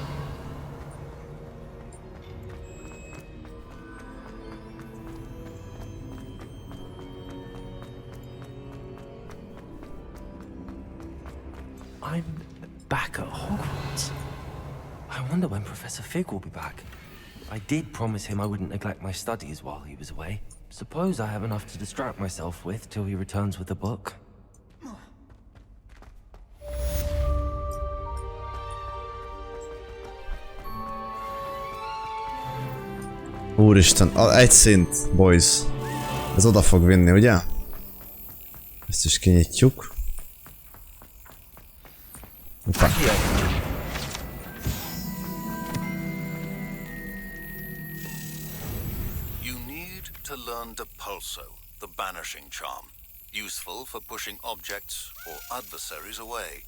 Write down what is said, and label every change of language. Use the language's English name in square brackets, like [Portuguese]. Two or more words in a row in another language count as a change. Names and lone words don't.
[English] I'm back at Hogwarts. I wonder when Professor Fig will be back. I did promise him I wouldn't neglect my studies while he was away. Suppose I have enough to distract myself with till he returns with the book. [Hungarian] Úristen, egy szint, boys. Ez oda fog vinni, ugye? Ezt is kinyitjuk. Opa. [English] You need to learn Depulso, the banishing charm. Useful for pushing objects or adversaries away.